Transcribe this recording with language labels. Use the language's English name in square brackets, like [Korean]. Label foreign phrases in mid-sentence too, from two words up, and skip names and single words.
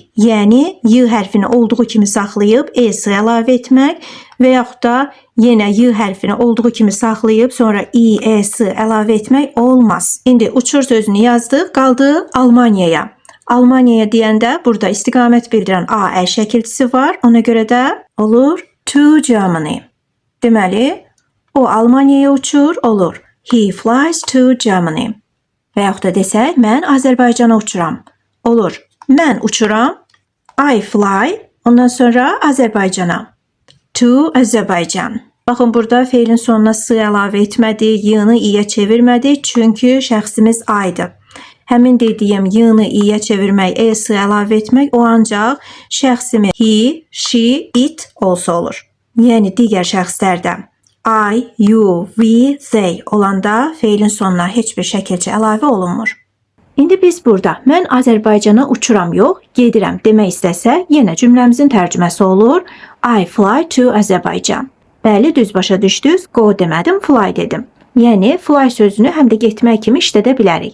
[Azerbaijani] Yəni y hərfini olduğu kimi saxlayıb s əlavə etmək və yaxud da yenə y hərfini olduğu kimi saxlayıb sonra i, s əlavə etmək olmaz. İndi uçur sözünü yazdıq, qaldı Almaniyaya. Almaniyaya deyəndə burada istiqamət bildirən AL şəkilçisi var. Ona görə də olur [English] to Germany. [Azerbaijani] Deməli, o Almaniyaya uçur, olur. [English] He flies to Germany. [Azerbaijani] Və yaxud da desək, mən Azərbaycana uçuram. Olur. Mən uçuram. [English] I fly. [Azerbaijani] Ondan sonra Azərbaycana. [English] To Azərbaycan. [Azerbaijani] Baxın, burada feilin sonuna s əlavə etmədik, y-ni i-yə çevirmədik, çünki şəxsimiz I-dır. Həmin dediyim y-ni i-yə çevirmək, s əlavə etmək o ancaq şəxsimiz [English] he, she, it [Azerbaijani] olsa olur. Yəni digər şəxslərdə [English] I, you, we, they [Azerbaijani] olanda feilin sonuna heç bir şəkilçi əlavə olunmur. İndi biz burada mən Azərbaycana uçuram yox, gedirəm demək istəsə, yenə cümləmizin tərcüməsi olur [English] I fly to Azerbaijan. [Azerbaijani] Bəli, düz başa düşdünüz, go demədim, fly dedim. Yəni fly sözünü həm də getmək kimi işlədə bilərik.